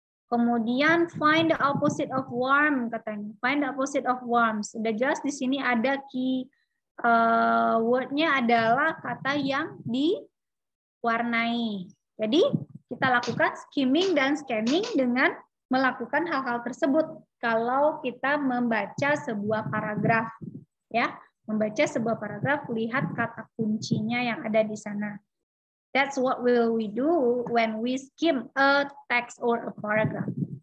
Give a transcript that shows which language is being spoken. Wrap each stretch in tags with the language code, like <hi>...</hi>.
<id>Kemudian</id> <en>find the opposite of warm</en> <id>katanya.</id> <en>Find the opposite of warm.</en> <id>Sudah jelas di sini ada key word-nya adalah kata yang diwarnai. Jadi kita lakukan skimming dan scanning dengan melakukan hal-hal tersebut kalau kita membaca sebuah paragraf, ya. Membaca sebuah paragraf, lihat kata kuncinya yang ada di sana.</id> <en>That's what will we do when we skim a text or a paragraph.</en>